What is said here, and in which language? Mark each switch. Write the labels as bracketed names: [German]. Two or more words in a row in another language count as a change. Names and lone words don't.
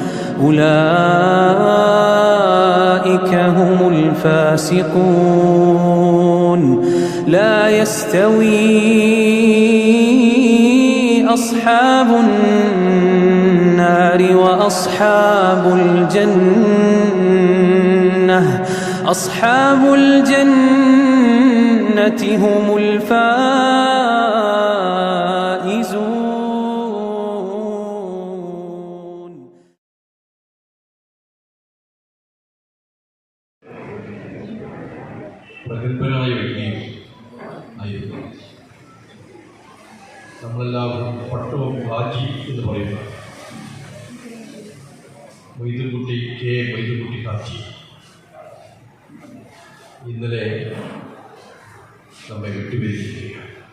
[Arabic] أولئك هم الفاسقون لا يستوي أصحاب النار وأصحاب الجنة أصحاب الجنة هم الفائزون. [Malayalam] പ്രഗത്ഭനായ വ്യക്തി ആയിരുന്നു. നമ്മളെല്ലാവരും പട്ടവും ഹാജി എന്ന് പറയുന്ന മൊയ്തുകുട്ടി കെ മൊയ്തുകുട്ടി ഹാജി ഇന്നലെ നമ്മെ വിട്ടുപിരിച്ചിരിക്കുകയാണ്.